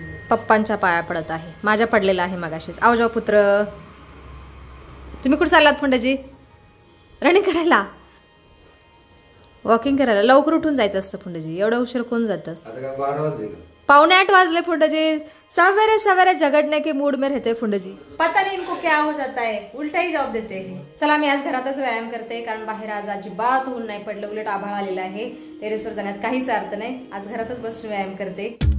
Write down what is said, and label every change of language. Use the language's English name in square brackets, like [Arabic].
[Marathi] पप्पांच्या पाया पडत आहे, माझ्या पडलेला आहे मगाशीच। आव जाऊ पुत्र, तुम्ही कुठे चाललात फंडाजी? रनिंग करायला, वॉकिंग करायला? लवकर उठून जायचं असतं फंडाजी, एवढा उशीर कोण जातं? 7:45 वाजले फुंडजी। [Hindi] सवेरे सवेरे झगड़ने के मूड में रहते फुंडजी, पता नहीं इनको क्या हो जाता है, उल्टा ही जॉब देते हैं। [Marathi] चला, मी आज घरातच व्यायाम करते, कारण बाहेर आज अजिबात ऊन नाही पडलं, उलट आभाळ आलेला आहे। टेरेसवर जाण्यात काहीच अर्थ नाही, आज घरातच बसून व्यायाम करते।